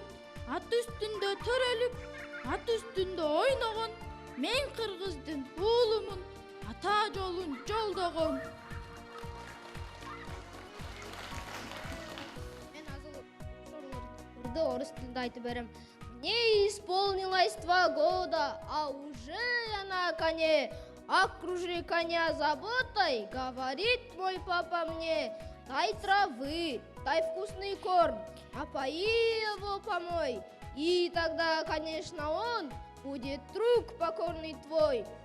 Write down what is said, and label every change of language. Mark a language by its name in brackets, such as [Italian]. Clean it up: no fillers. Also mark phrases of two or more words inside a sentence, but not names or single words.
[Kyrgyz] Ат үстүндө төрөлүп, ат үстүндө ойногон. Мен кыргыздын уулумун, ата жолун жолдогом. Мен азыр ушул орус тилинде айтып берем. [Russian] Мне исполнилось 2 года, а уже я на коне. Окружи коня заботой, говорит мой папа мне. Дай травы, дай вкусный корм, а пои его помой. И тогда, конечно, он будет друг покорный твой.